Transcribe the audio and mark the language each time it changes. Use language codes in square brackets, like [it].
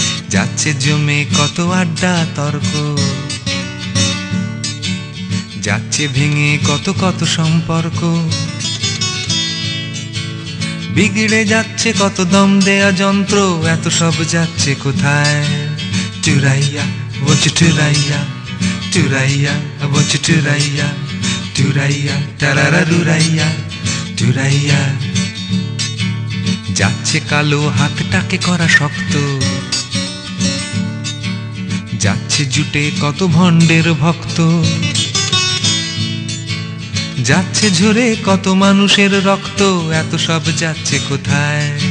[bn] যাচ্ছে জমে কত আড্ডা তর্ক, যাচ্ছে ভেঙে কত কত সম্পর্ক, বিগড়ে যাচ্ছে কত দম দেয়া যন্ত্র, এত সব যাচ্ছে কোথায়? [en] Turaiya, want you Turaiya, Turaiya, I want you Turaiya, Turaiya, tarararuraiya, Turaiya. [bn] যাচ্ছে কালো হাতটাকে করা শক্ত, যাচ্ছে জুটে কত ভণ্ডের ভক্ত, যাচ্ছে ঝরে কত মানুষের রক্ত, এত সব যাচ্ছে কোথায়?